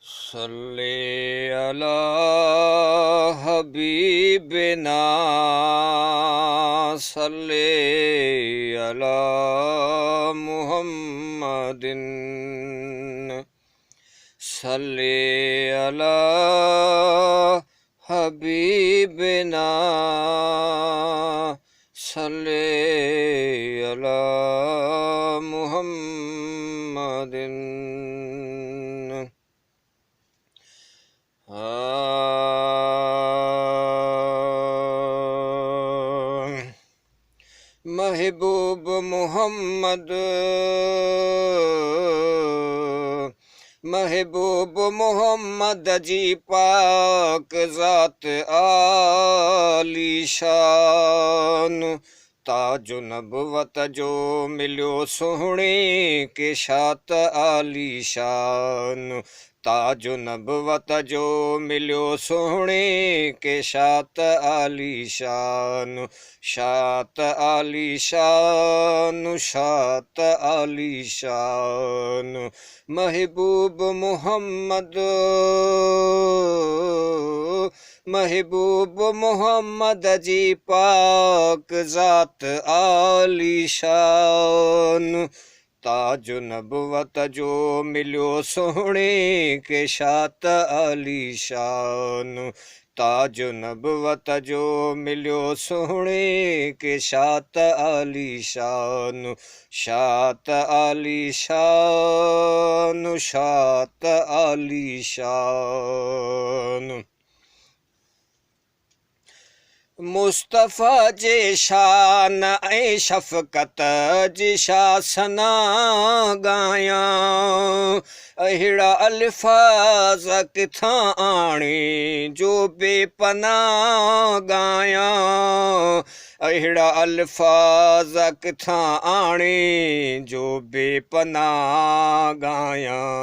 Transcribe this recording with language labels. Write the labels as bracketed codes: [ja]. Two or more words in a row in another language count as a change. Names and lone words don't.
[ar] صلى على حبيبنا صلى على محمد صلى على حبيبنا صلى على محمد. [sd] महबूब मोहम्मद महबूब मोहम्मद जी पाक ज़ात आली शान ताजो नबुवत जो मिलियो सोहणे के शात आली शान ताजो नबुवत जो मिलियो सोहणे के शात आली शान शात आली शान शात आली शान महबूब मोहम्मद महबूब मोहम्मद जी पाक ज़ात आली शान ताजो नबुवत जो मिलियो सोहणे के शात आली शान ताजो नबुवत जो मिलियो सोहणे के शात आली शान शात आली शान शात आली शान। मुस्तफ़ा जे शान ऐं शफ़क़त जी शासना गाया अहिड़ा अल्फाज़ किथां आणे जो बेपनाह गाया अहिड़ा अल्फाज़ किथां आणे जो बेपनाह गाया।